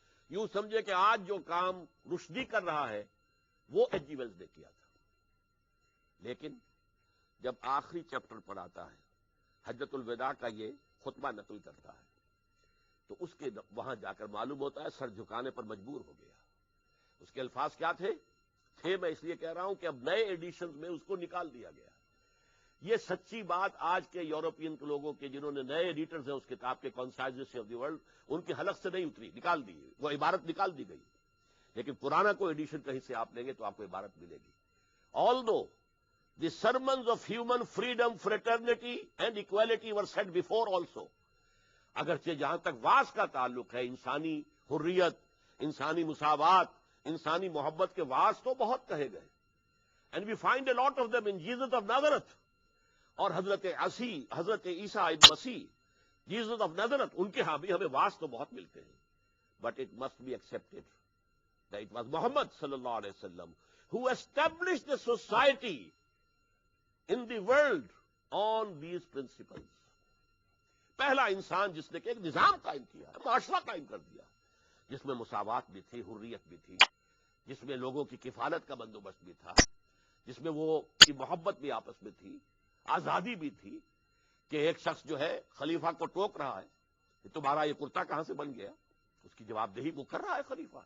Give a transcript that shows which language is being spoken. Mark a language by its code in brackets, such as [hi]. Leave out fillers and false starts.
[ur] یوں سمجھے کہ آج جو کام رشدی کر رہا ہے وہ ایچ جی ویلز نے کیا تھا۔ لیکن جب آخری چیپٹر پر آتا ہے، حجۃ الوداع کا یہ خطبہ نقل کرتا ہے، تو اس کے وہاں جا کر معلوم ہوتا ہے سر جھکانے پر مجبور ہو گیا۔ اس کے الفاظ کیا تھے میں اس لیے کہہ رہا ہوں کہ اب نئے ایڈیشنز میں اس کو نکال دیا گیا۔ یہ سچی بات آج کے یورپین کے لوگوں کے جنہوں نے نئے ایڈیٹرز ہیں اس کتاب کے کانسائزز آف دی ورلڈ، ان کی حلق سے نہیں اتری، نکال دی، وہ عبارت نکال دی گئی. لیکن پرانا کوئی ایڈیشن کہیں سے آپ لیں گے تو آپ کو عبارت ملے گی. [en] Although the sermons of human freedom, fraternity and equality were said before also. [ur] اگرچہ جہاں تک واس کا تعلق ہے، انسانی حریت، انسانی مساوات، انسانی محبت کے واس تو بہت کہے گئے. [en] And we find a lot of them in Jesus of Nazareth. [ur] اور حضرت عیسیٰ ابن مسیح، جیزس آف نازرت، ان کے ہاں بھی ہمیں واس تو بہت ملتے ہیں. [en] But it must be accepted that it was Muhammad sallallahu alayhi wa sallam who established the society in the world on these principles. [ur] پہلا انسان جس نے کہ ایک نظام قائم کیا، معاشرہ قائم کر دیا، جس میں مساوات بھی تھی، حریت بھی تھی، جس میں لوگوں کی کفالت کا بندوبست بھی تھا، جس میں وہ کی محبت بھی آپس میں تھی، آزادی بھی تھی. کہ ایک شخص جو ہے خلیفہ کو ٹوک رہا ہے کہ تمہارا یہ کرتا کہاں سے بن گیا، اس کی جواب دہی وہ کر رہا ہے خلیفہ.